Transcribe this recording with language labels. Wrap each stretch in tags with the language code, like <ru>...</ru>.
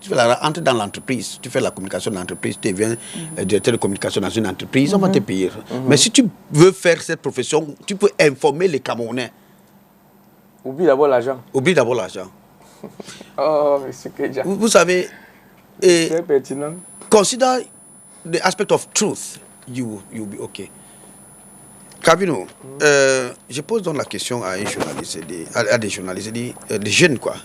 <fr>Tu veux entrer dans l'entreprise, tu fais la communication de l'entreprise, tu deviens directeur de communication dans une entreprise, on va te payer. Mais si tu veux faire cette profession, tu peux informer les Camerounais. Oublie d'abord l'argent. Oublie d'abord l'argent. Oh, c'est que déjà. Vous savez, c'est pertinent.</fr> <en>Consider the aspect of truth. You'll be okay.</en> <fr>Cavino, je pose donc la question à un journaliste, à des journalistes, des jeunes quoi.</fr>